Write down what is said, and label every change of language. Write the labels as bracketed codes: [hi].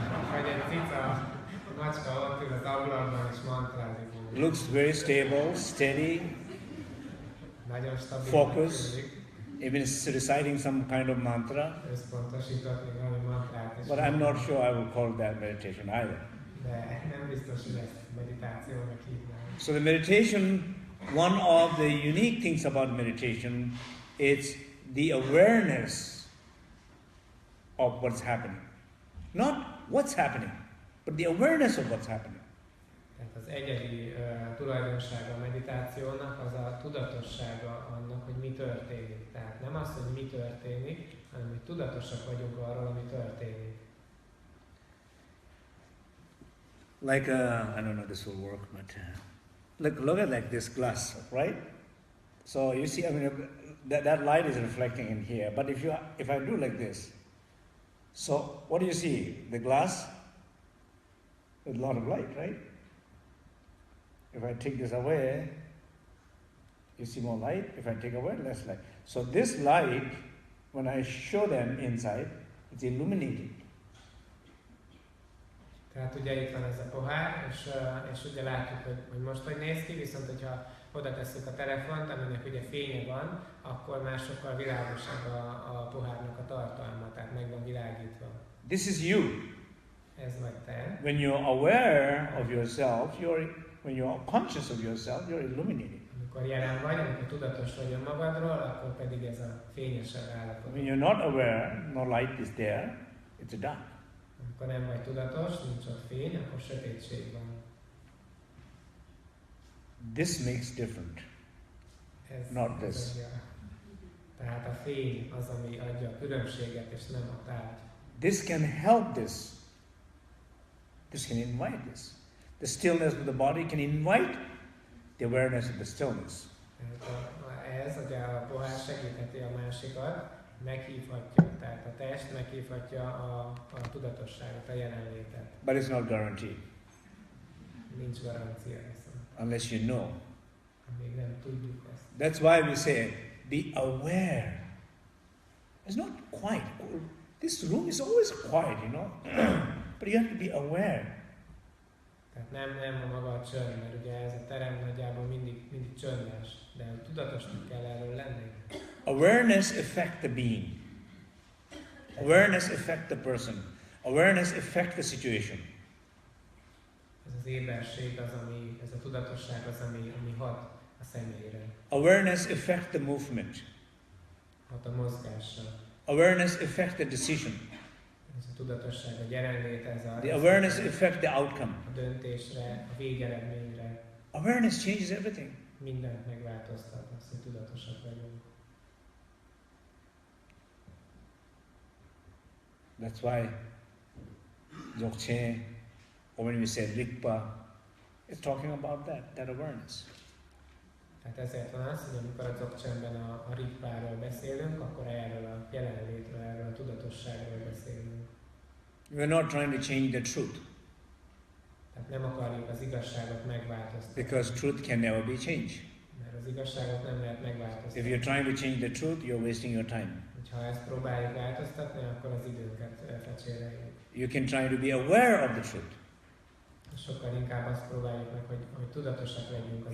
[hu] Vagy egy cica, macska ott ül az ablakban, és mantrázik. [en] Looks very stable, steady, [hu] Nagyon stabil. [en] focus, even reciting some kind of mantra. [hu] Összpontosított még valami mantrát is. [en] But I'm not sure I would call that meditation either. [hu] De nem biztos, hogy ezt meditációnak hívnám. [en] So the meditation, one of the unique things about meditation is the awareness of what's happening. Not what's happening, but the awareness of what's happening. [hu] Tehát az egyedi tulajdonsága a meditációnak az a tudatossága annak, hogy mi történik. Tehát nem az, hogy mi történik, hanem hogy tudatosak vagyunk arról, ami történik. [en] Like, I don't know if this will work, but look at like this glass, right? So you see, I mean, that light is reflecting in here. But if I do like this, so what do you see? The glass with a lot of light, right? If I take this away, you see more light. If I take away, less light. So this light, when I show them inside, it's illuminating. [hu] Tehát ugye itt van ez a pohár, és ugye látjuk, hogy most hogy néz ki, viszont hogyha oda tesszük a telefont, aminek ugye fénye van, akkor már sokkal világosabb a pohárnak a tartalma, tehát meg van világítva. [en] This is you. [hu] Ez vagy te. [en] When you're aware of yourself, when you're conscious of yourself, you're illuminating. [hu] Amikor jelen vagy, amikor tudatos vagy önmagadról, akkor pedig ez a fényesebb állapot. [en] When you're not aware, no light is there, it's a dark. [hu] Amikor nem vagy tudatos, nincs ott fény, akkor sötétség van. [en] This makes different. [hu] Ez [en] Not this. [hu] adja. Tehát a fény az, ami adja a különbséget, és nem a tárgy. [en] This can help this. This can invite this. The stillness of the body can invite the awareness of the stillness. [hu] Ez, ugye a pohár segítheti a másikat, meghívhatja, tehát a test meghívhatja a tudatosságot, a jelenlétet. [en] But it's not guaranteed. [hu] Nincs garancia viszont. [en] Unless you know. [hu] Még nem tudjuk ezt. [en] That's why we say, be aware. It's not quiet. This room is always quiet, you know. But you have to be aware. [hu] Tehát nem a maga a csönd, mert ugye ez a terem nagyjából mindig csöndes, de tudatosnak kell erről lenni. [en] Awareness affects the being. Awareness affects the person. Awareness affects the situation. [hu] Ez az éberség az, ez a tudatosság az, ami hat a személyre. [en] Awareness affects the movement. [hu] Hat a mozgásra. [en] Awareness affects the decision. [hu] Ez a tudatosság, a jelenlét, ez a... [en] The awareness affects the outcome. [hu] A döntésre, a végeredményre. [en] Awareness changes everything. [hu] Mindent megváltoztat, azt, hogy tudatosak vagyunk. [en] That's why Dzogchen, or when we say Rigpa, it's talking about that awareness. [hu] Tehát ezért van az, hogy amikor a Dzogchenben a Rigpáról beszélünk, akkor erről a jelenlétről, erről a tudatosságról beszélünk. [en] We're not trying to change the truth. [hu] Tehát nem akarjuk az igazságot megváltoztatni. [en] Because truth can never be changed. [hu] Mert az igazságot nem lehet [en] If [hu] megváltoztatni. [en] you're trying to change the truth, you're wasting your time. [hu] Ha ezt próbáljuk változtatni, akkor az időnket fecséreljük. [en] You can try to be aware of the truth. [hu] Sokkal inkább azt próbáljuk meg, hogy tudatosak legyünk az